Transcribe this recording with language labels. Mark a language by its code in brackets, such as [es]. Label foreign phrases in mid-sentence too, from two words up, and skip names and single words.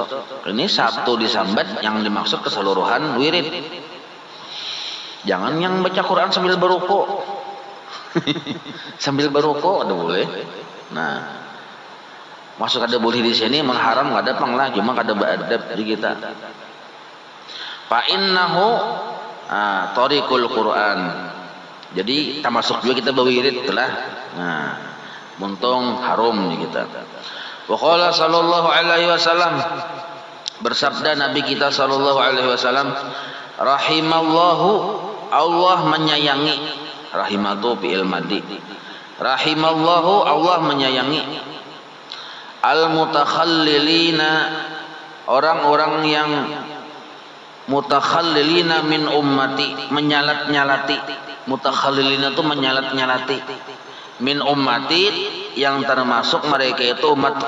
[bjn] Ini satu disambat yang dimaksud keseluruhan wirid. Jangan yang baca Quran sambil beruku. Sambil beruku ada boleh. Nah, masuk ada boleh di sini, mengharam nggak ada panglah, cuma ada beradab di kita. [ar] فإنه طريق القرآن. [bjn] Jadi termasuk juga kita berwirid telah. Nah, muntung harum kita. [ar] وقال صلى الله عليه وسلم, [bjn] bersabda Nabi kita [ar] صلى الله عليه وسلم, [bjn] rahimallahu, Allah menyayangi, [ar] رحم فعل ماض. [bjn] Rahimallahu, Allah menyayangi [ar] المتخللين, [bjn] orang-orang yang [ar] المتخللين من أمتي, [bjn] menyalat-nyalati. Mutakhallilina itu menyalat-nyalati. [ar] من أمتي, [bjn] yang termasuk mereka itu umatku.